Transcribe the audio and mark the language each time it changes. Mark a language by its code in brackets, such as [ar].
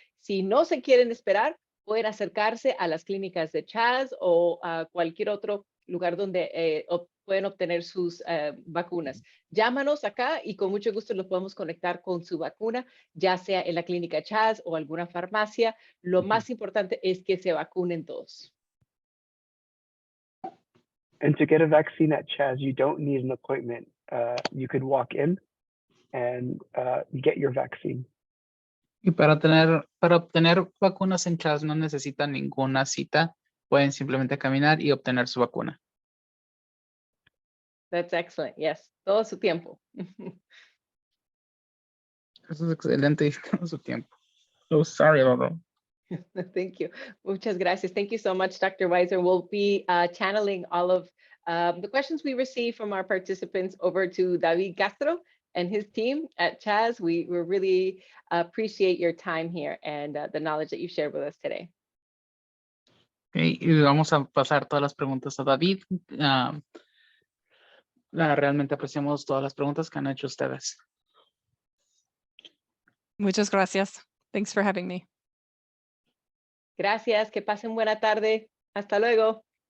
[es] Si no se quieren esperar, pueden acercarse a las clínicas de Chas o a cualquier otro lugar donde pueden obtener sus vacunas. Llámanos acá y con mucho gusto los podemos conectar con su vacuna, ya sea en la clínica Chas o alguna farmacia. Lo más importante es que se vacunen todos. [en] And to get a vaccine at Chas, you don't need an appointment. You could walk in and get your vaccine. [es] Y para obtener vacunas en Chas no necesitan ninguna cita. Pueden simplemente caminar y obtener su vacuna. [en] That's excellent. Yes, [es] todo su tiempo. Eso es excelente y todo su tiempo. [en] So sorry about that. Thank you. [es] Muchas gracias. [en] Thank you so much, Dr. Weiser. We'll be channeling all of the questions we receive from our participants over to David Castro and his team at Chas. We really appreciate your time here and the knowledge that you shared with us today. [es] Okay, y vamos a pasar todas las preguntas a David. Realmente apreciamos todas las preguntas que han hecho ustedes. Muchas gracias. [en] Thanks for having me. [es] Gracias. Que pasen buena tarde. Hasta luego.